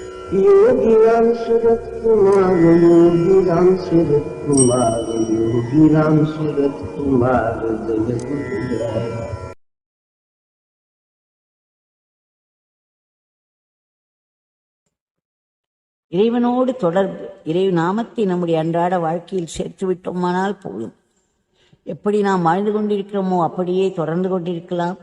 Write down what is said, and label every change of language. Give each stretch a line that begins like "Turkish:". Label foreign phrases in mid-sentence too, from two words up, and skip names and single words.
Sanskrit: योगीराम सूरत कुमार, योगीराम सूरत कुमार, योगीराम सूरत कुमार जय गुरुराय।
Tamil: இறைவனோடு தொடர்பு, இறை நாமத்தை நம்முடைய அன்றாட வாழ்க்கையில் சேர்த்துவிட்டோமானால் போதும். எப்படி நாம் வாழ்ந்து கொண்டிருக்கிறோமோ அப்படியே தொடர்ந்து கொண்டிருக்கலாம்.